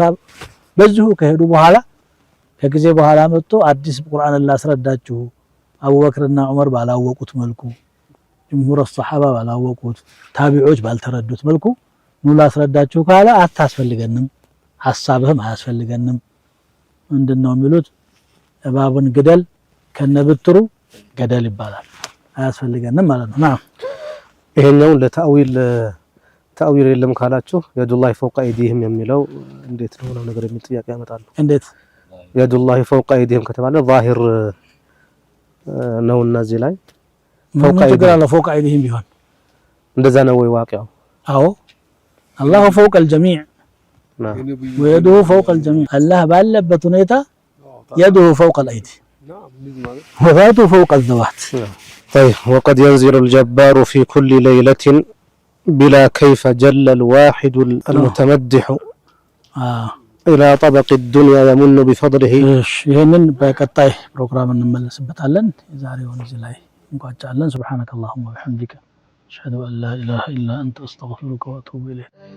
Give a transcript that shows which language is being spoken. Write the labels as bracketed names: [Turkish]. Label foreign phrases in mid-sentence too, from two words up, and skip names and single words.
[Amharic] በዚሁ ከሄዱ በኋላ ከጊዜ በኋላ መጥቶ አዲስ ቁርአንን ላስረዳችሁ አቡበክርና ዑመር ባላወቁት መልኩ [Arabic] جمهور الصحابه [Amharic] ባላወቁት ታቢዒዎች ባልተረዱት መልኩ ነው ላስረዳችሁ ካለ አታስፈልገንም ሐሳብህም አያስፈልገንም ምንድነው የሚሉት እባቡን ግደል ከነብትሩ ገደል ይባላል አያስፈልገንም ማለት ነው ናም ይሄኛው ለታዊል የለም ካላችሁ [Arabic] يد الله فوق ايديهم [Amharic] የሚለው እንዴት ነው ነገር የሚል ጥያቄ ያመጣሉ እንዴት [Arabic] يد الله فوق ايديهم [Amharic] ከተባለ ዛሂር ነውና እዚህ ላይ [Arabic] فوق ايديهم ቢሆን [Amharic] እንደዛ ነው ወይ ዋቂው [Arabic] አዎ الله فوق الجميع ويده فوق الجميع الله ባለበት ሁኔታ يده فوق الايدي وذاته فوق الذوات طيب وقد ينزل الجبار في كل ليلة بلا كيف جل الواحد المتمدح إلى طبق الدنيا يمن بفضله [Amharic] ይሄንን በቀጣይ ፕሮግራም እንመለስበታለን የዛሬውን እዚህ ላይ እንቋጫለን [Arabic] سبحانك اللهم وبحمدك أشهد أن لا إله إلا أنت أستغفرك وأتوب إليك